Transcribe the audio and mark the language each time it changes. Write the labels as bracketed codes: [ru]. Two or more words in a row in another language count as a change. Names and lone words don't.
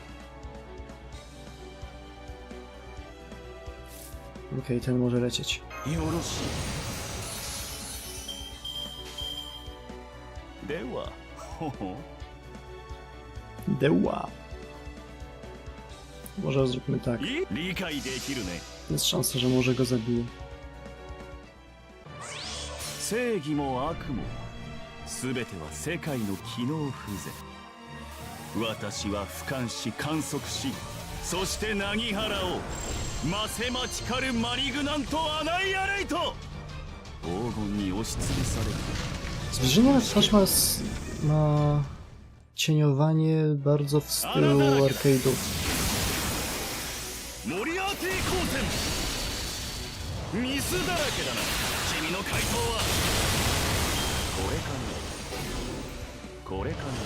[pl] Okej, ten może lecieć. Deła. Może zróbmy tak. Jest szansa, że może go zabije. [ja] 正義も悪も全ては世界の機能不全私は俯瞰し観測しそしてなぎ払おうマセマチカルマリグナントアナイアレイト黄金に押しつぶされる [pl] Zbliżenia na twarz ma cieniowanie bardzo w stylu arcade'ów. [ja] モリアーティ光線ミスだらけだな君の回答はこれかなこれかな